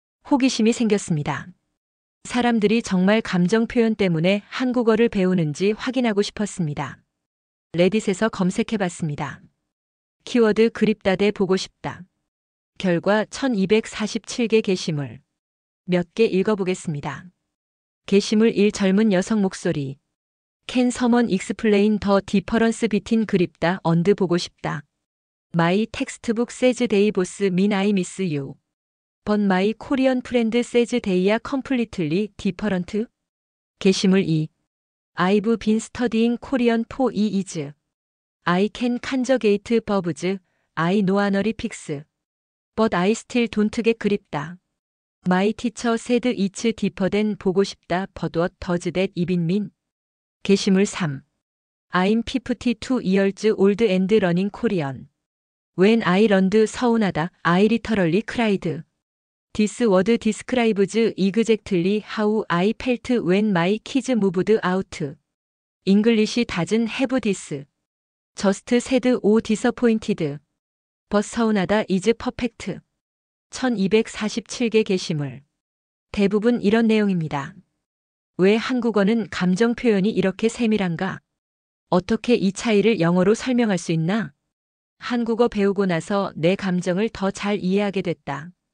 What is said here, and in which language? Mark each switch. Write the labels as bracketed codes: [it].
[ko] 호기심이 생겼습니다. 사람들이 정말 감정 표현 때문에 한국어를 배우는지 확인하고 싶었습니다. 레딧에서 검색해봤습니다. 키워드 그립다 대 보고 싶다. 결과 1247개 게시물. 몇 개 읽어보겠습니다. 게시물 1 젊은 여성 목소리. [en] Can someone explain the difference between 그립다 and 보고 싶다. My textbook says they both mean I miss you. But my Korean friend says they are completely different. [ko] 게시물 2. [en] I've been studying Korean for years. I can conjugate verbs. I know honorifics. But I still don't get 그립다. My teacher said it's deeper than 보고 싶다. But what does that even mean? 게시물 3. I'm 52 years old and learning Korean. When I learned 서운하다, I literally cried. This word describes exactly how I felt when my kids moved out. English doesn't have this. Just sad or disappointed. But 서운하다 is perfect. [ko] 1247개 게시물. 대부분 이런 내용입니다. 왜 한국어는 감정 표현이 이렇게 세밀한가? 어떻게 이 차이를 영어로 설명할 수 있나? 한국어 배우고 나서 내 감정을 더 잘 이해하게 됐다.